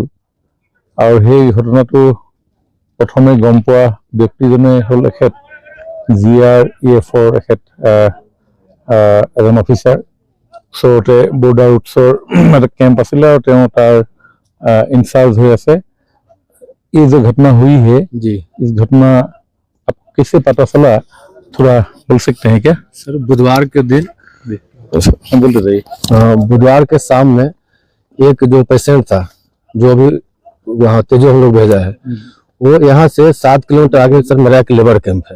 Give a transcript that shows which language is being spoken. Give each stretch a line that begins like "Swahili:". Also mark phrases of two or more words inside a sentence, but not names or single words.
Assamese: আৰু সেই ঘটনাটো প্ৰথমে গম পোৱা ব্যক্তিজনে হ'ল এখেত GREFৰ এজন অফিচাৰ। ওচৰতে বৰ্ডাৰ ৰুটছৰ এটা কেম্প আছিলে, আৰু তেওঁ তাৰ ইনচাৰ্জ হৈ আছে।
Hindi: ये जो घटना हुई है जी, इस घटना आप कैसे पता चला, थोड़ा बोल सकते हैं क्या? सर बुधवार के दिन बोलते रहिए। बुधवार के शाम में एक जो पेशेंट था, जो अभी वहाँ तेजो हम लोग भेजा है, वो यहाँ से 7 किलोमीटर आगे सर मेरा एक
English: labour camp
Hindi: है।